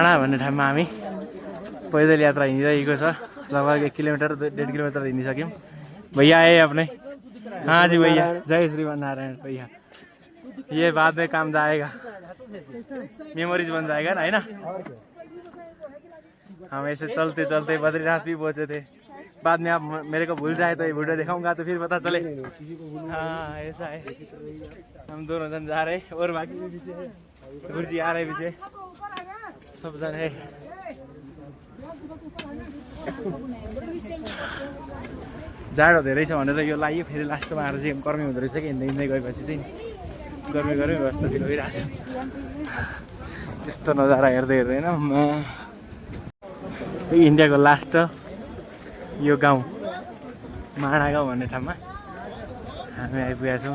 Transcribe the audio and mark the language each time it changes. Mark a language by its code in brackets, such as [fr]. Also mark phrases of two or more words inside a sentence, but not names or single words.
[ne] भन्ने ठाउँमा हामी पैदल यात्रा हिँडिरहेको छ। लगभग 1 किलोमिटर 1.5 किलोमिटर हिँडिसक्यौँ। [hi] भैया आए अपने। हाँ जी भैया, जय श्रीमान नारायण भैया। ये बाद में काम जाएगा, मेमोरीज बन जाएगा ना, है ना। हम ऐसे चलते चलते बद्रीनाथ भी पहुंचे थे। बाद में आप मेरे को भूल जाए तो ये वीडियो दिखाऊंगा तो फिर पता चले। हाँ ऐसा है। हम दोनों जन जा रहे और बाकी भी पीछे है, गुरुजी आ रहे पीछे, सब जन है। [ne] जाडो धेरै छ भनेर यो लाग्यो, फेरि लास्टमा आएर चाहिँ गर्मी हुँदो रहेछ कि हिँड्दै हिँड्दै गएपछि चाहिँ गर्मी गर्मी जस्तो फिल भइरहेछ। त्यस्तो नजारा हेर्दै हेर्दैन इन्डियाको लास्ट यो गाउँ माडा गाउँ भन्ने ठाउँमा हामी आइपुगेका छौँ।